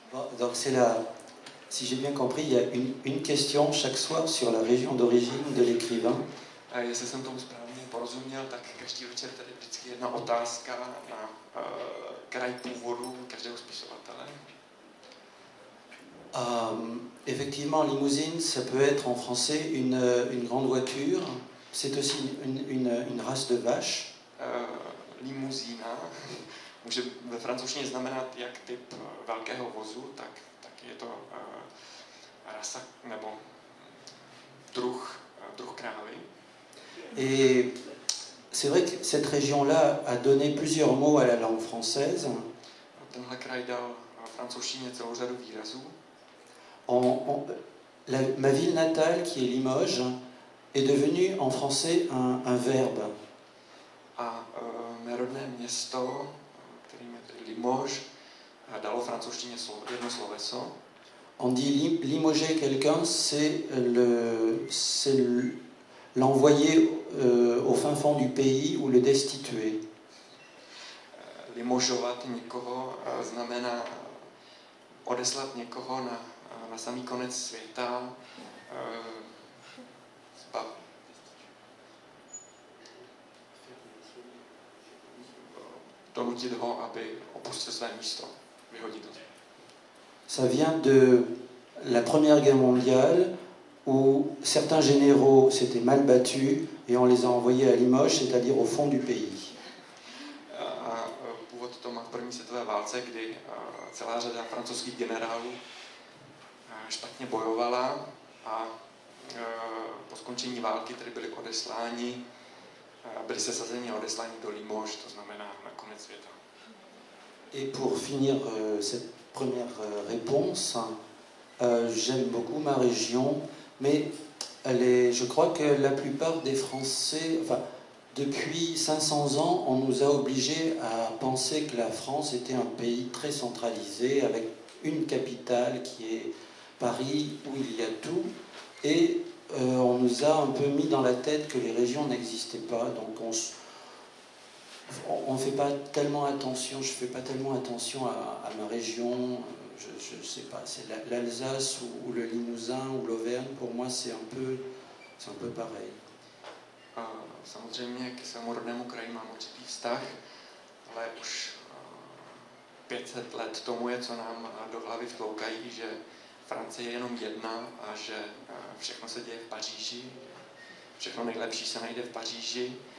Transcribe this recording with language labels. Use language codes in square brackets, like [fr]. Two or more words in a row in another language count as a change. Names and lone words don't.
[fr] donc c'est la, si j'ai bien compris, il y a une question chaque soir sur la région d'origine de l'écrivain. [cs] A jestli jsem tomu správně porozuměl, tak každý večer tady vždycky jedna otázka na kraj původu každého spisovatele. [fr] Effectivement, limousine, ça peut être en français une grande voiture. C'est aussi une race de vache. [cs] Limuzína může ve francouzštině znamenat jak typ velkého vozu, tak je to rasa nebo druh krávy. [fr] Et c'est vrai que cette région-là a donné plusieurs mots à la langue française. [cs] Tenhle kraj dal francouzštině celou řadu výrazů. [fr] Ma ville natale, qui est Limoges, est devenue en français un verbe. [cs] A mé rodné město, kterým je tedy Limoges, dalo francouzštině jedno sloveso. [fr] On dit limoger quelqu'un, c'est l'envoyer au fin fond du pays ou le destituer. [cs] Limožovat někoho znamená odeslat někoho na samý konec světa, donutit ho, aby opustil své místo, vyhodit ho. [fr] Ça vient de la Première Guerre mondiale, où certains généraux s'étaient mal battus et on les a envoyés à Limoges, c'est-à-dire au fond du pays. [cs] Původ to má v první světové válce, kdy celá řada francouzských generálů špatně bojovala a po skončení války tedy byli odesláni, byli sesazeni a odesláni do Limoges, to znamená na konec světa. [fr] Et pour finir cette première réponse, j'aime beaucoup ma région, mais je crois que la plupart des Français, enfin, depuis 500 ans, on nous a obligés à penser que la France était un pays très centralisé, avec une capitale qui est Paris, où il y a tout, et on nous a un peu mis dans la tête que les régions n'existaient pas, donc on fait pas tellement attention, je fais pas tellement attention à ma région, je sais pas, c'est l'Alsace ou le Limousin ou l'Auvergne, pour moi c'est un peu pareil. [cs] Samozřejmě k svému rodnému kraji mám určitý vztah, ale už 500 let tomu je, co nám do hlavy vtloukají, že Francie je jenom jedna a že všechno se děje v Paříži, všechno nejlepší se najde v Paříži,